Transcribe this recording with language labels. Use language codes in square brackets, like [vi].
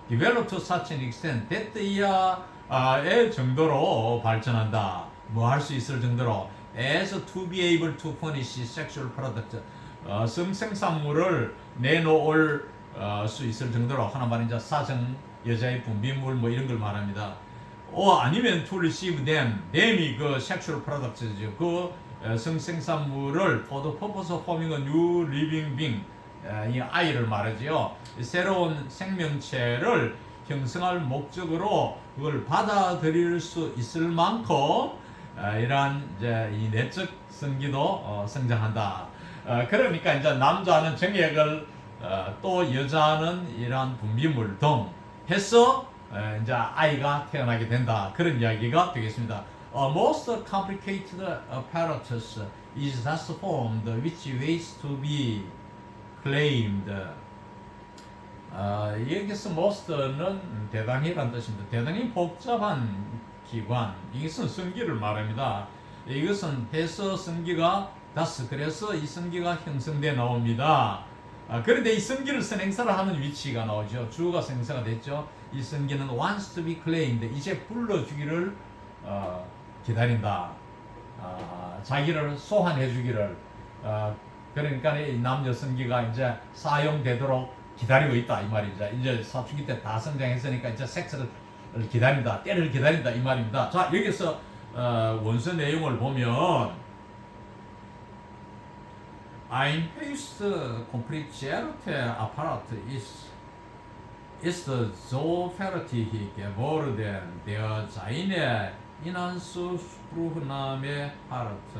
[en] develop to such an extent that [ko] 이하의 정도로 발전한다. 뭐 할 수 있을 정도로 [en] as to be able to furnish sexual product, [ko] 성생산물을 내놓을 수 있을 정도로 하나 말이죠. 사정 여자의 분비물 뭐 이런 걸 말합니다. [en] 아니면 to receive them이 그 sexual products죠. [ko] 그 성생산물을 [en] for the purpose of forming a new living being, [ko] 이 아이를 말하지요. 새로운 생명체를 형성할 목적으로 그걸 받아들일 수 있을 만큼 이러한 이제 이 내적 성기도 성장한다. 그러니까 이제 남자는 정액을 또 여자는 이러한 분비물 등 해서 이제 아이가 태어나게 된다. 그런 이야기가 되겠습니다. [en] Most complicated apparatus is thus formed, which waits to be claimed. [ko] 여기서 most는 대단히란 뜻입니다. 대단히 복잡한 기관, 이것은 성기를 말합니다. 이것은 해서 성기가 thus, 그래서 이 성기가 형성돼 나옵니다. 그런데 이 성기를 선행사를 하는 위치가 나오죠. 주어가 생사가 됐죠. 이 성기는 [en] wants to be claimed, [ko] 이제 불러주기를 기다린다. 자기를 소환해 주기를. 그러니까 이 남녀 성기가 이제 사용되도록 기다리고 있다 이 말이죠. 이제 사춘기 때 다 성장했으니까 이제 섹스를 기다린다, 때를 기다린다 이 말입니다. 자, 여기서 원서 내용을 보면 [de] Ein höchst komplizierte Apparat ist so fertig geworden, der seine Inanspruchnahme hat.